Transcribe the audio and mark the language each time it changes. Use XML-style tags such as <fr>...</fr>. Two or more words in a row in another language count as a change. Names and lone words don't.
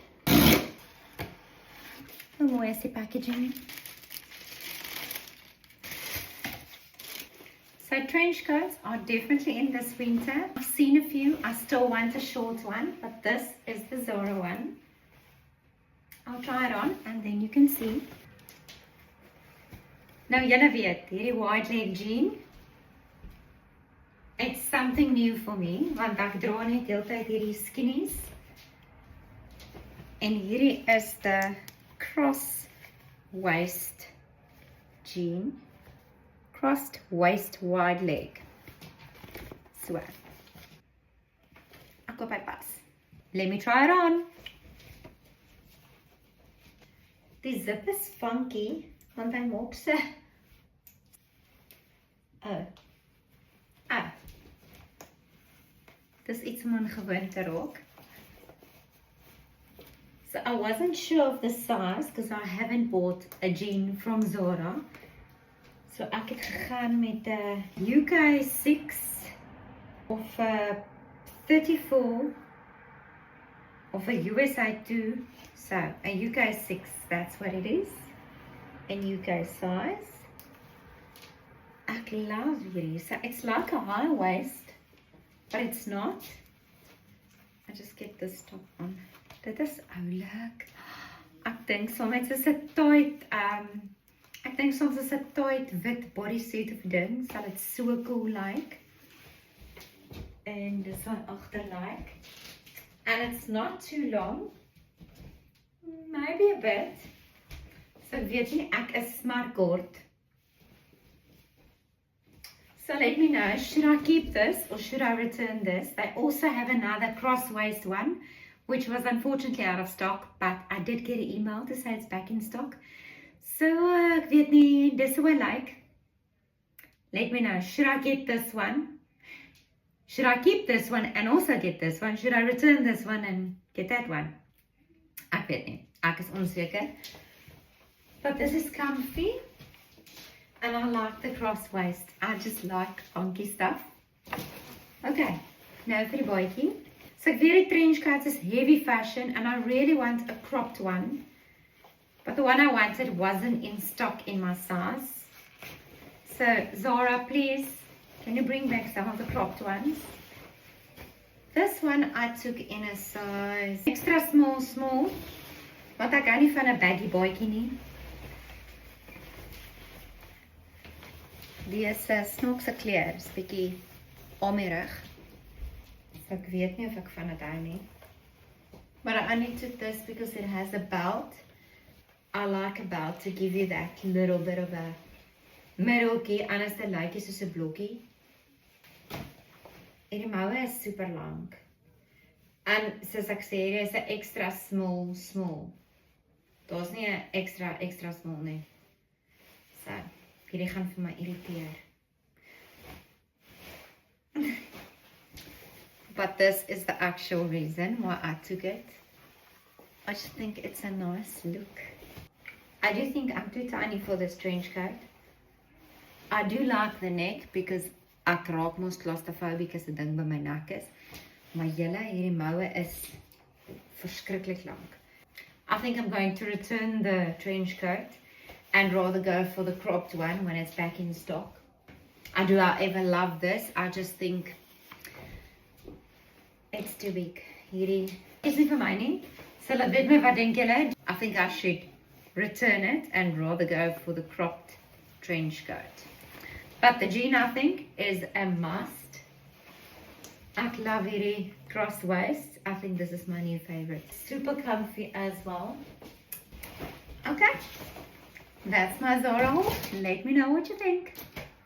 <en>Where's the packaging? So trench coats are definitely in this winter. I've seen a few. I still want a short one, but this is the Zara one. I'll try it on and then you can see.</en> <af>Nou julle weet, hierdie</af> <en>wide leg jean. It's something new for me,</en> <af>want ek dra net heeltyd hierdie skinnies. En hierdie is</af> <en>the cross waist jean. Crossed waist wide leg. So,</en> <af>ek hoop hy pas.</af> <en>Let me try it on.</en> <af>Die zip is funky, want hy maak se. Dis iets om aan gewoon te raak.</af> <en>So I wasn't sure of the size because I haven't bought a jean from Zara.</en> <af>So ek het gegaan met UK 6 of 34 of a USA 2.</af> <en>So a UK 6, that's what it is. A UK size.</en> <af>Ek love hierdie.</af> <en>So it's like a high waist, but it's not. I just get this top on.</en> <af>Dit is oulik. Ek dink soms is dit tight. Ek dink soms is 'n tight wit bodysuit of ding, sal dit so cool like. En dis van agter like.</af> <en>And it's not too long. Maybe a bit.</en> <af>So weet jy, ek is maar kort.</af> <en>So let me know, should I keep this or should I return this? They also have another cross waist one, which was unfortunately out of stock, but I did get an email to say it's back in stock. So,</en> <af>ek weet nie, dis hoe</af> <en>I like. Let me know, should I get this one? Should I keep this one and also get this one? Should I return this one and get that one?</en> <af>Ek weet nie, ek is onseker.</af> <en>But this is comfy. And I like the cross waist. I just like funky stuff.</en> <af>Okay, nou vir die baadjie.</af> <en>So</en> <af>ek weet die</af> <en>trench coats is heavy fashion and I really want a cropped one. But the one I wanted wasn't in stock in my size. So Zara, please, can you bring back some of the cropped ones? This one I took in a size extra small.</en> <af>Want ek hou nie van 'n baggy baadjie nie. Die is snaakse kleur, is bietjie omerig. So ek weet nie of ek van dit hou nie.</af> <en>But I only took this because it has a belt. I like a belt to give you that little bit of a middeltjie,</en> <af>anders dan lyk jy soos 'n blokkie. En die moue is super lank. En soos ek sê, hier is 'n</af> <en>extra small.</en> <af>Daar's nie 'n</af> <en>extra small</en> <af>nie. So, hierdie gaan vir my irriteer.</af> <en>But this is the actual reason why I took it. I just think it's a nice look. I do think I'm too tiny for this trench coat. I do like the neck because</en> <af>ek raak mos claustrophobic as 'n ding by my nek is. Maar julle, hierdie moue is verskriklik lank.</af> <en>I think I'm going to return the trench coat and rather go for the cropped one when it's back in stock. I do however love this. I just think it's too big.</en> <af>Hierdie is nie vir my nie. So laat weet my wat dink julle.</af> <en>I think I should return it and rather go for the cropped trench coat. But the jean, I think, is a must.</en> <af>Ek love hierdie</af> <en>cross waist. I think this is my new favorite. Super comfy as well. Okay, that's my Zara haul. Let me know what you think.</en>